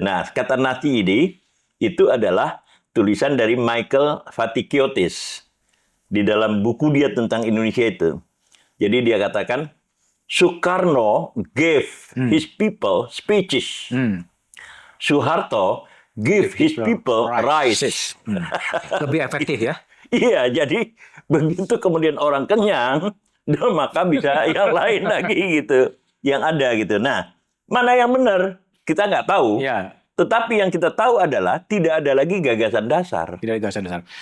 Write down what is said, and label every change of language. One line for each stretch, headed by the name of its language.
Indonesian: Nah, kata nasi ini itu adalah tulisan dari Michael Vatikiotis di dalam buku dia tentang Indonesia itu. Jadi dia katakan
English: Soekarno gave his people speeches. Soeharto give his people rice.
Indonesian: Lebih efektif ya? Iya, jadi begitu kemudian orang kenyang, maka bisa yang lain lagi gitu, yang ada gitu. Nah, mana yang benar? Kita nggak tahu. Ya. Tetapi yang kita tahu adalah tidak ada lagi gagasan dasar. Tidak ada gagasan dasar.